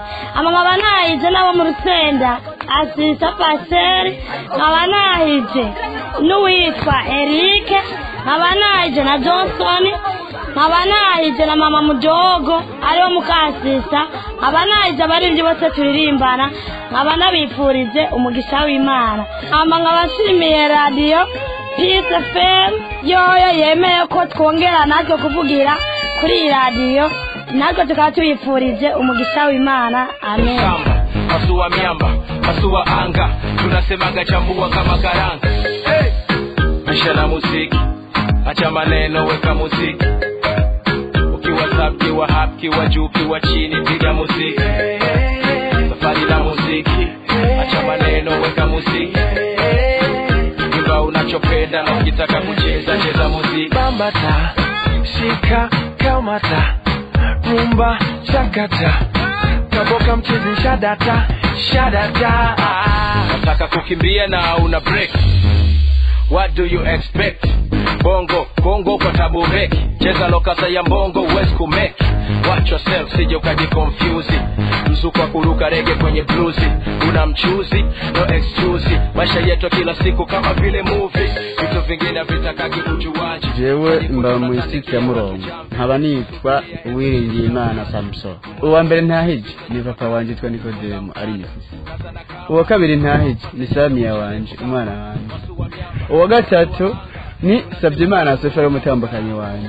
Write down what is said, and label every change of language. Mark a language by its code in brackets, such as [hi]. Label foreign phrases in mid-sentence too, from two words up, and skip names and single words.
[rn] Amangabanahije nabo mu Rusenda Asisa Paseri abanahije n'uwitwa Eric abanahije na Johnson abanahije na mama mudogo ariwo mukasisa abanahije abarivyi bose turirimbana abanabifurize umugisha w'Imana. Amangabashimiye radio Peace FM yoyo yemeye ko twongera natwe kuvugira kuri radio, natwe tukaba tubifurije umugisha w'Imana. Amen. [sw] Masuwa miamba, masuwa anga, tunasemaga chambua kama karanga. Hey! Maisha na muziki, acha maneno weka muziki. Ukiwa sub, kiwa hap, kiwa juu, kiwa chini, piga muziki. Safari na muziki, acha maneno weka muziki. Imba unachopenda na ukitaka kucheza, cheza muziki. Bambata, shika, kamata, rumba, chakata, kaboka mchizi shadata, shadata. Nataka kukimbia na una break. [en] What do you expect? [sw] Bongo, bongo kwa tabu meki. Cheza lokasa ya mbongo, uwezi kumeki. [en] Watch yourself, [sw] sije ukaji confuse. Mzuko wa kuruka rege kwenye bluesi. Una mchuzi, [en] no excuse. [sw] Maisha yetu kila siku kama vile movie. Vitu vingine vitakagi ujuwaji. [rn] Jewe mba muisiti ya Murongo. Haba nitwa Uwiringiyimana Samson. Uwa mbere ntahije ni papa wanje twa Nikodemo Arifisi. Uwa kabiri ntahije ni Samia wanje umwana wanje. Uwa gatatu ni Sabyimana Sefero umutambukanyi wanje.